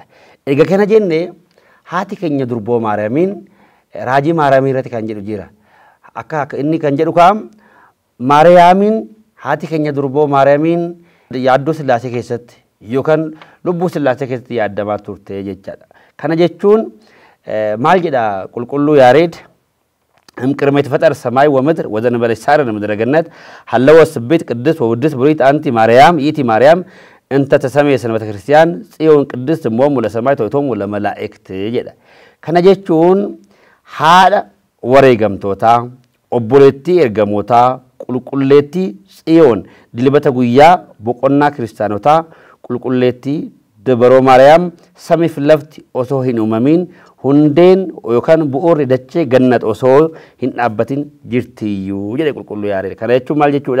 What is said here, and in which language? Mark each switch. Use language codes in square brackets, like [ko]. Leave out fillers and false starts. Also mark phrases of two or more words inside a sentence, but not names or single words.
[om] Egaa kana jennee haati keenya durboo Maariyaamiin raajii Maariyaamii irratti kan jedhu jira. Akka inni kan jedhu kaam Maariyaamiin haati keenya durboo Maariyaamiin yaaddoo Sillaasee keessatti yookaan lubbuu Sillaasee keessatti yaaddamaa turte jechaadha. Kana jechuun maal jedha qulqulluu Yaareed [gez] እምቅድመ የተፈጠረ ሰማይ ወምድር ወዘንበለ ሳር ምድረ ገነት ሀለወ ስቤት ቅድስ ወውድስ ብሩይት አንቲ ማርያም ይእቲ ማርያም እንተ ተሰሜ ሰንበተ ክርስቲያን ጽዮን ቅድስት እሞሙ ለሰማይ ተውቶሙ ለመላእክት [om] jedha. Kana jechuun haadha wareegamtoota obboleettii ergamoota qulqulleettii Tsiyoon dilbata guyyaa boqonnaa kiristaanotaa qulqulleettii dabaroo Maariyaam samiif lafti osoo hin uumamin hundeen yookaan bu'uurri dachee gannat osoo hin dhaabbatin jirtiyyuu jedhe qulqulluu Yaareed. Kana jechuun maal jechuudha?